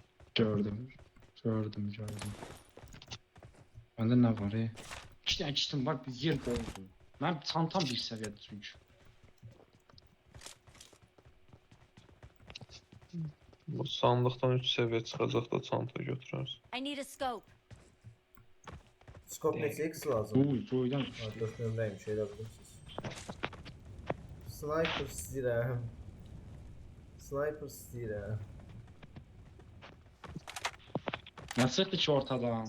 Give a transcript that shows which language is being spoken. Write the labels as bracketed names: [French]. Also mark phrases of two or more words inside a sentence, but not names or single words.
[Azerbaijani] Gördüm. Gördüm. Məndə nə var? 2 dənə kitim var, bir yer doldu. Mənim çantam bir səviyyədə çünki. Bu sandıqdan 3 səviyyə çıxacaq da çanta götürərsən. [English] I need a scope. [Azerbaijani] Skop neçə X lazım? Boydan Ha, düşdü. 4 nömrəymiş, elə bilirsiniz. Sniper istəyirəm. Sniper istəyirəm. Nə çıxdı ki ortadan?